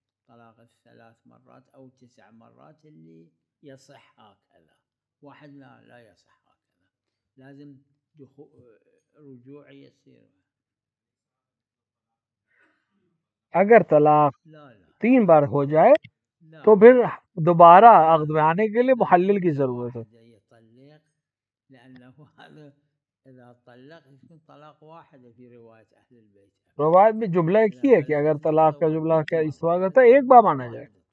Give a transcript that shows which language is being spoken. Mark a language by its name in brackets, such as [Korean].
[Arabic] طلاق الثلاث مرات أو 9 مرات اللي يصح هكذا. واحد لا يصح هكذا، لازم رجوع يصير. [Urdu] اگر طلاق [Arabic] لا [Urdu] 3 بار ہو جائے تو پھر دوبارہ عقد میں آنے کے لیے محلل کی ضرورت ہے. [Arabic] يطلق لأنه هذا إذا طلق يكون طلاق واحد في رواية أهل البيت. [Urdu] روایت میں جملہ ایک ہی ہے کہ اگر طلاق کا جملہ کیا اس وقت ہے ایک بار مانا جائے.